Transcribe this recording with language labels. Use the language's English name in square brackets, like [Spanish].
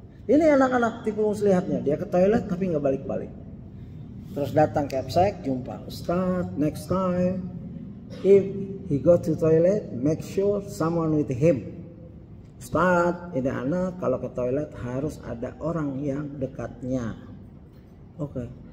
[Indonesian] Ini anak-anak tipe muslihatnya, dia ke toilet tapi nggak balik-balik. Terus datang ke Capsek, jumpa Ustaz, [English] next time if he go to toilet, make sure someone with him. [Indonesian] Ustaz, ini anak kalau ke toilet harus ada orang yang dekatnya. Oke.